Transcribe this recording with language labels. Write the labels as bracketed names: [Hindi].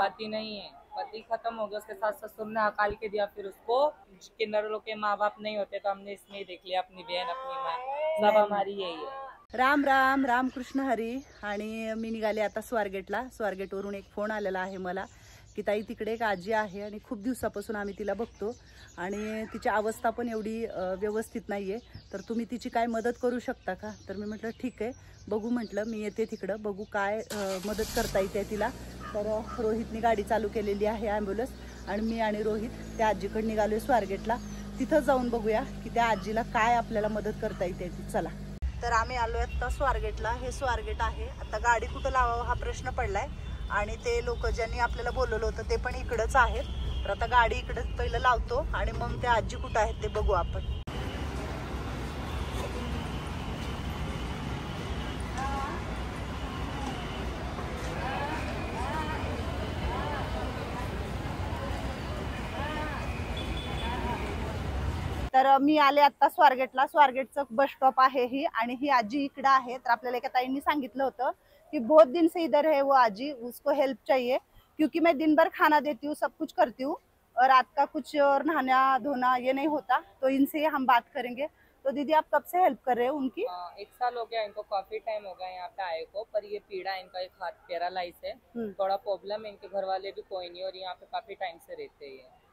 [Hindi] पति नहीं है, पति खत्म हो गया, उसके सास ससुर ने हकाल के दिया, फिर उसको किन्नर लोग के माँ बाप नहीं होते तो हमने इसमें ही देख लिया, अपनी बहन अपनी माँ सब हमारी यही है। [Marathi] राम राम राम कृष्ण हरी। आणि मी निघाले आता स्वारगेटला। स्वारगेटवरून एक फोन आलेला आहे मला की ताई तिकडे एक आजी आहे आणि खूप दिवसापासून आम्ही तिला बघतो आणि तिची अवस्था पण एवढी व्यवस्थित नाहीये, तर तुम्ही तिची काय मदत करू शकता का? तर मी म्हटलं ठीक आहे, बघू म्हटलं, मी येते तिकडं, बघू काय मदत करता येते तिला। तर रोहितनी गाडी चालू केलेली आहे ॲम्ब्युलन्स आणि मी आणि रोहित त्या आजीकडे निघालोय स्वारगेटला। तिथं जाऊन बघूया की त्या आजीला काय आपल्याला मदत करता येते ती। चला। तर आम्ही आलोय आता स्वारगेटला। हे स्वारगेट आहे। आता गाडी कुठं लावावं हा प्रश्न पडलाय आणि ते लोक ज्यांनी आपल्याला बोलवलं होतं ते पण इकडंच आहेत। तर आता गाडी इकडे पहिलं लावतो आणि मग ते आजी कुठं आहेत ते बघू आपण। तर मी आले आता स्वारगेटला। स्वारगेटचं बस स्टॉप आहे ही आणि ही आजी इकडे आहे। तर आपल्याला एका ताईंनी सांगितलं होतं कि [Hindi] बहुत दिन से इधर है वो आजी, उसको हेल्प चाहिए क्योंकि मैं दिन भर खाना देती हूँ, सब कुछ करती हूँ और रात का कुछ और नहाना धोना ये नहीं होता, तो इनसे हम बात करेंगे। तो दीदी आप कब से हेल्प कर रहे हो उनकी? 1 साल हो गया इनको, काफी टाइम हो गया यहाँ पे आए को, पर ये पीड़ा इनका एक हाथ पैरालाइज है, थोड़ा प्रॉब्लम है, इनके घर वाले भी कोई नहीं और यहाँ पे काफी टाइम से रहते हैं।